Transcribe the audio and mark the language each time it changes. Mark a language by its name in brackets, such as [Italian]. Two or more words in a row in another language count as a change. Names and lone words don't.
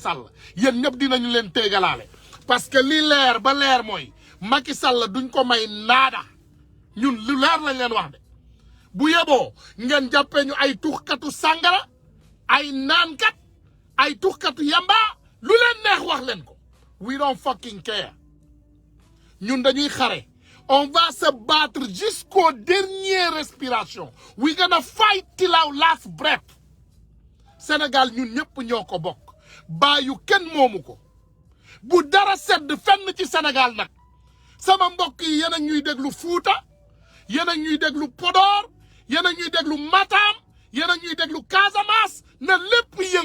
[Wolof] Sall yéen ñëpp dinañu leen teegalaale [French] parce que [Wolof] li leer ba leer mooy Macky Sall duñ ko may naada ñun lu leer lañ leen wax de bu yeboo ngeen jàppee ñu ay tuxkatu sàngara ay naankat ay tuxkatu yamba lu leen neex wax leen ko [English] we don't fucking care [Wolof] ñun dañuy xare [French] on va se battre jusqu'au dernier respiration [English] we gonna fight till our last breath [Wolof] Sénégal ñun ñëpp ñoo ko bokk bàyyu kenn moomu ko bu dara sedd fenn ci Sénégal nag sama mbokk yi yéen a ñuy déglu Fuuta yéen a ñuy déglu Podor yéen a ñuy déglu Matam yéen a ñuy déglu Casamance na lépp